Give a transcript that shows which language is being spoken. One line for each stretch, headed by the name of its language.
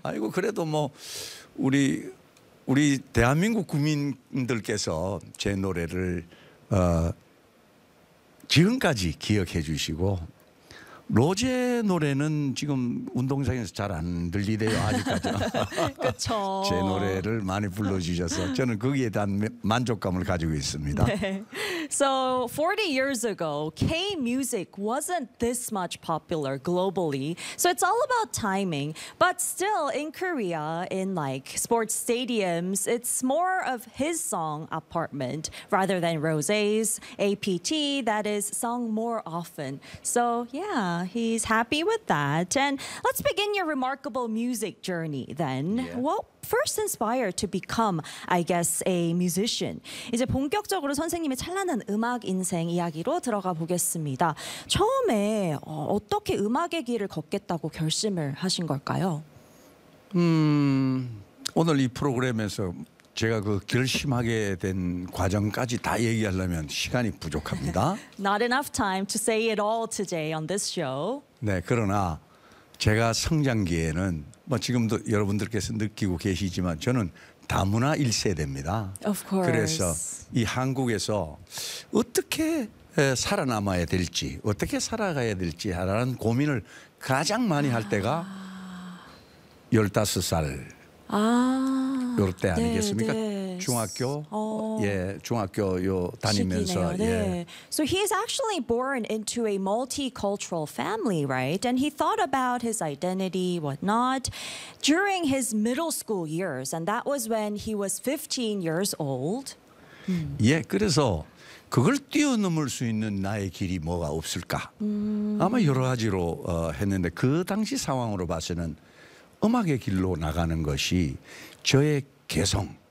Korean: 아이고 그래도 뭐 우리 대한민국 국민들께서 제 노래를 지금까지 기억해 주시고 로제 노래는 지금 운동장에서 잘 안 들리대요 아직까지. 그렇죠. 제 노래를 많이 불러주셔서 저는 거기에 대한 만족감을 가지고 있습니다. 네.
English: So 40 years ago, K-music wasn't this much popular globally. So it's all about timing. But still, in Korea, in like sports stadiums, it's more of his song "Apartment" rather than Rosé's "APT" that is sung more often. So yeah. he's happy with that. And let's begin your remarkable music journey then. Yeah. What first inspired to become, I guess, a musician?
Korean: 이제 본격적으로 선생님의 찬란한 음악 인생 이야기로 들어가 보겠습니다. 처음에 어떻게 음악의 길을 걷겠다고 결심을 하신 걸까요? 오늘 이 프로그램에서 제가 그 결심하게 된 과정까지 다 얘기하려면 시간이 부족합니다.
English: Not enough time to say it all today on this show.
Korean: 네, 그러나 제가 성장기에는 뭐 지금도 여러분들께서 느끼고 계시지만 저는 다문화 1세대입니다.
English: Of course.
Korean: 그래서 이 한국에서 어떻게 살아남아야 될지, 어떻게 살아가야 될지 하라는 고민을 가장 많이 할 때가 15살. 아. 요럴 때 아니겠습니까? 네, 네. 중학교 중학교 다니면서 시기네요. 네. 예.
English: So he is actually born into a multicultural family, right? And he thought about his identity, whatnot, during his middle school years, and that was when he was 15 years old.
Korean: 예, 그래서 그걸 뛰어넘을 수 있는 나의 길이 뭐가 없을까? 아마 여러 가지로 했는데 그 당시 상황으로 봐서는 음악의 길로 나가는 것이 저의 개성,